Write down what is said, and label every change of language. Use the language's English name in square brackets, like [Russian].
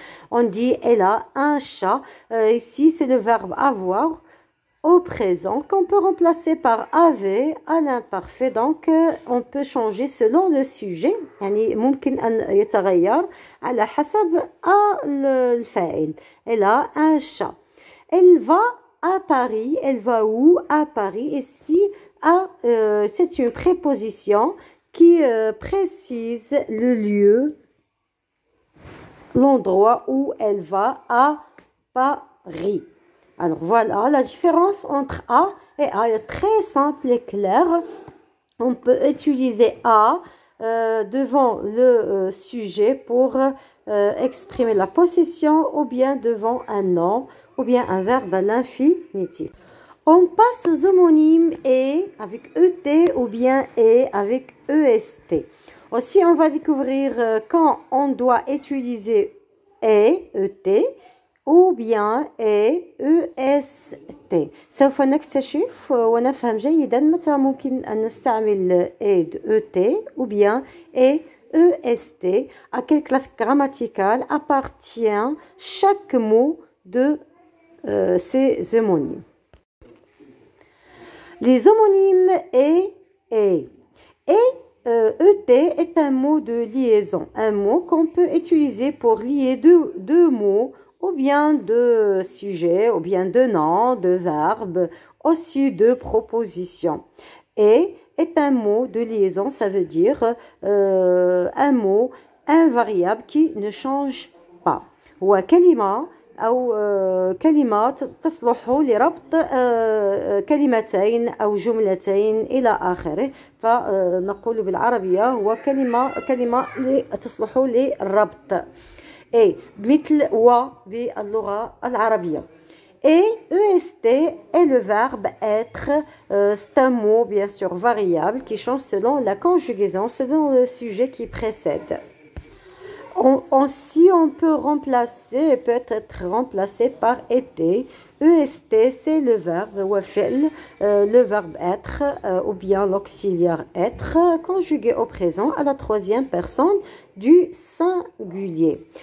[French] On dit elle a un chat. Ici, c'est le verbe avoir au présent qu'on peut remplacer par avait à l'imparfait. Donc on peut changer selon le sujet. [Arabic] يعني ممكن أن يتغير على حسب الفاعل. [French] Elle a un chat. Elle va à Paris. Elle va où? À Paris. Ici c'est une préposition qui précise le lieu, l'endroit où elle va à Paris. Alors voilà, la différence entre A et A est très simple et claire. On peut utiliser A devant le sujet pour exprimer la possession ou bien devant un nom ou bien un verbe à l'infinitif. On passe aux homonymes et avec ET ou bien et avec EST. Aussi, on va découvrir quand on doit utiliser ET ou bien EST. [Arabic] سوف نكتشف ونفهم جيدا متى ممكن أن نستعمل ET ou bien EST. [French] À quelle classe grammaticale appartient chaque mot de ces homonymes. Les homonymes et ET est un mot de liaison, un mot qu'on peut utiliser pour lier deux mots ou bien de sujets, ou bien de noms, de verbes, aussi de propositions. Et est un mot de liaison, ça veut dire un mot invariable qui ne change pas. [Arabic] Ou كلمة أو كلمات تصلح لربط كلمتين أو جملتين إلى آخره. فنقول بالعربية هو كلمة تصلح للربط et مثل و باللغة العربية. [French] Et EST est le verbe être. C'est un mot bien sûr variable qui change selon la conjugaison, selon le sujet qui précède. Si on peut remplacer, peut être remplacé par été. EST, c'est le verbe wafel, le verbe être ou bien l'auxiliaire être conjugué au présent à la troisième personne du singulier.